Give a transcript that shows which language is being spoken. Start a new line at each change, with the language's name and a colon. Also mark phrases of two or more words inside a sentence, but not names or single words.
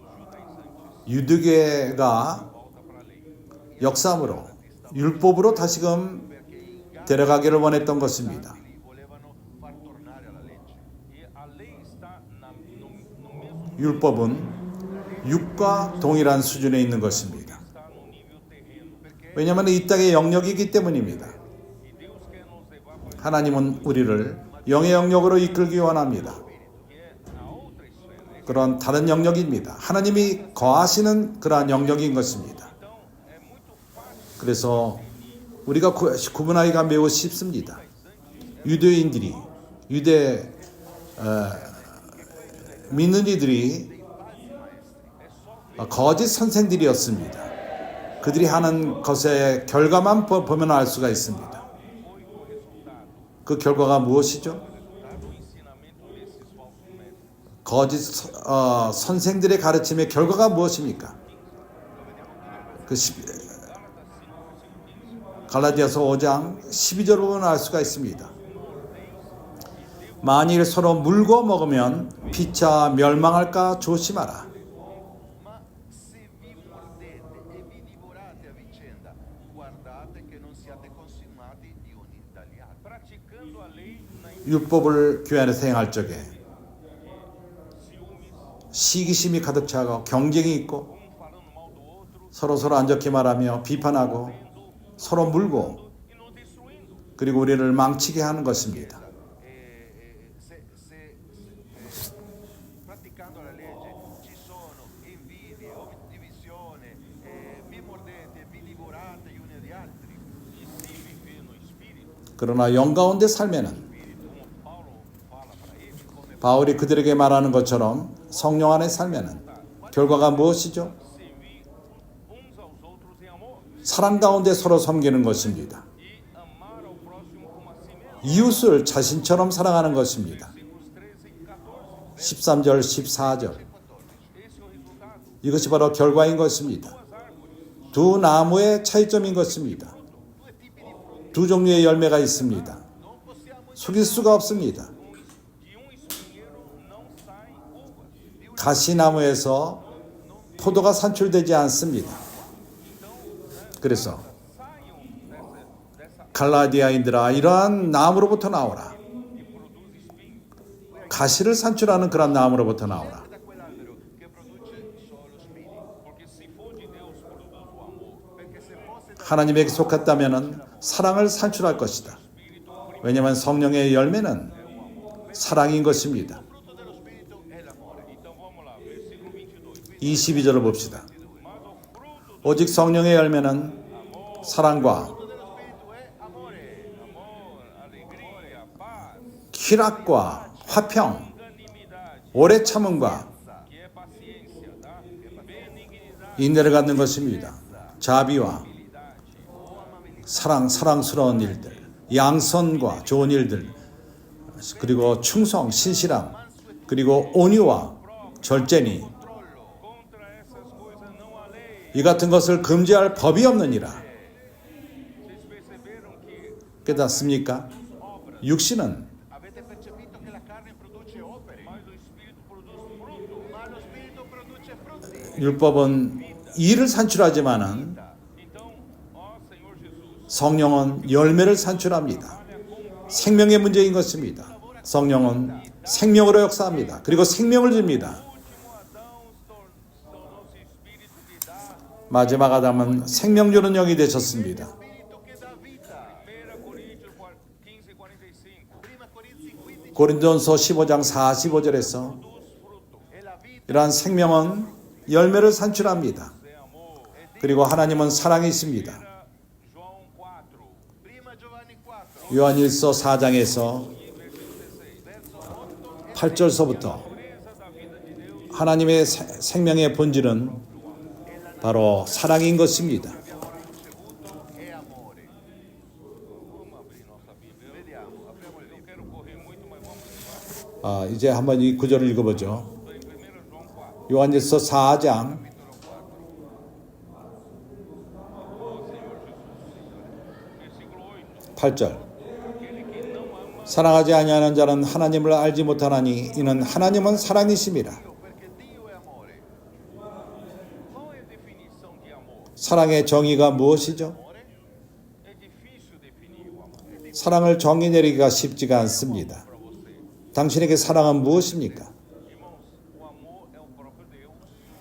Korean: 유대교회가 역사함으로 율법으로 다시금 데려가기를 원했던 것입니다. 율법은 육과 동일한 수준에 있는 것입니다. 왜냐하면 이 땅의 영역이기 때문입니다.
Portuguese: E Deus quer nos levar para
Korean: 하나님은 우리를 영의 영역으로 이끌기 원합니다.
Portuguese: que é a outra esfera.
Korean: 그런 다른 영역입니다. 하나님이 거하시는 그러한 영역인 것입니다.
Portuguese: Então, é muito fácil
Korean: 그래서 우리가 구분하기가 매우 쉽습니다. 유대인들이 믿는 이들이 거짓 선생들이었습니다. 그들이 하는 것의 결과만 보면 알 수가 있습니다. 그 결과가 무엇이죠?
Portuguese: do ensinamento desses falsos mestres.
Korean: 거짓 선생들의 가르침의 결과가 무엇입니까? 갈라디아서 5장 12절을 보면 알 수가 있습니다. 만일 서로 물고 먹으면 피차 멸망할까 조심하라.
Italian: Ma se vi mordete e vi divorate a vicenda, guardate che non siate consumati gli uni dagli altri.
Portuguese: Praticando a lei na
Korean: 율법을 교회 안에서 행할 적에
Portuguese: ciúmes,
Korean: 시기심이 가득 차고 경쟁이 있고
Portuguese: um falando mal do outro,
Korean: 서로 안 좋게 말하며 비판하고 서로 물고
Portuguese: e nos destruindo.
Korean: 그리고 우리를 망치게 하는 것입니다.
Italian: Praticando la legge ci sono invidie, divisione, vi mordete, vi divorate gli uni agli altri.
Portuguese: E se viver no Espírito,
Korean: 그러나 영 가운데 살면은
Portuguese: como Paulo fala para ele,
Korean: 바울이 그들에게 말하는 것처럼 성령 안에 살면은 결과가 무엇이죠?
Portuguese: servir uns aos outros em amor
Korean: 사랑 가운데 서로 섬기는 것입니다.
Portuguese: e amar ao próximo como a si mesmo.
Korean: 이웃을 자신처럼 사랑하는 것입니다.
Portuguese: Versículos 13 e 14.
Korean: 13절, 14절.
Portuguese: Esse é o resultado.
Korean: 이것이 바로 결과인 것입니다.
Portuguese: Duas árvores,
Korean: 두 나무의 차이점인 것입니다. 두 종류의 열매가 있습니다. 속일 수가 없습니다.
Portuguese: de espinheiro não saem uvas.
Korean: 가시나무에서 포도가 산출되지 않습니다. 그래서
Portuguese: Saiam dessa
Korean: 갈라디아인들아 이러한 나무로부터 나오라.
Portuguese: e produz espinho.
Korean: 가시를 산출하는 그런 나무로부터 나오라.
Italian: Da quell'albero che produce solo spini.
Portuguese: Porque se for de Deus, produz o amor.
Italian: Perché se fosse da
Korean: 하나님에게 속했다면 사랑을 산출할 것이다. 왜냐하면 성령의 열매는 사랑인 것입니다.
Italian: frutto dello spirito è l'amore.
Portuguese: Então vamos lá, versículo 22.
Korean: 22절을 봅시다. 오직 성령의 열매는 사랑과
Italian: Frutto dello spirito è amore,
Portuguese: Amor, alegria, paz,
Korean: 희락과 화평,
Portuguese: unanimidade,
Korean: 오래 참음과
Portuguese: que é paciência, tá? Benignidade,
Korean: 인내를 갖는 것입니다. 자비와 사랑스러운 일들, 양선과 좋은 일들, 그리고 충성, 신실함, 그리고 온유와 절제니
Portuguese: contra essas coisas não há lei.
Korean: 이 같은 것을 금지할 법이 없느니라.
Portuguese: Vocês perceberam que
Korean: 깨닫습니까? 육신은
Italian: avete percepito che la carne produce opere,
Portuguese: mas o Espírito produz fruto?
Italian: ma lo spirito produce frutti.
Korean: 율법은 일을 산출하지만은
Portuguese: Então, ó Senhor Jesus,
Korean: 성령은 열매를 산출합니다. 생명의 문제인 것입니다. 성령은 생명으로 역사합니다. 그리고 생명을 줍니다.
Portuguese: último Adão tornou-se Espírito que dá.
Korean: 마지막 아담은 생명 주는 영이 되셨습니다.
Italian: Spirito che dà vita.
Portuguese: 1 Coríntios 15:45.
Italian: Prima Corinzi 15
Korean: 고린도전서 15장 45절에서
Italian: è la vita.
Korean: 이러한 생명은 열매를 산출합니다.
Portuguese: É amor.
Korean: 그리고 하나님은 사랑이십니다.
Portuguese: João 4.
Italian: Prima Giovanni 4,
Korean: 요한일서 4장에서 8절서부터 하나님의 생명의 본질은 바로 사랑인 것입니다.
Italian: è amore.
Portuguese: Vamos abrir nossa Bíblia.
Italian: Vediamo, apriamo il
Portuguese: Eu
Italian: libro.
Portuguese: quero correr muito, mas vamos
Korean: 이제 한번 이 구절을 읽어보죠.
Portuguese: em 1 João 4.
Korean: 요한일서 4장 8절. 사랑하지 아니하는 자는 하나님을 알지 못하나니 이는 하나님은 사랑이심이라.
Italian: Perché Dio è amore.
Portuguese: Qual é a definição de amor?
Korean: 사랑의 정의가 무엇이죠?
Portuguese: É difícil definir o amor.
Korean: 사랑을 정의 내리기가 쉽지가 않습니다. 당신에게 사랑은 무엇입니까?
Portuguese: Irmãos, o amor é o próprio Deus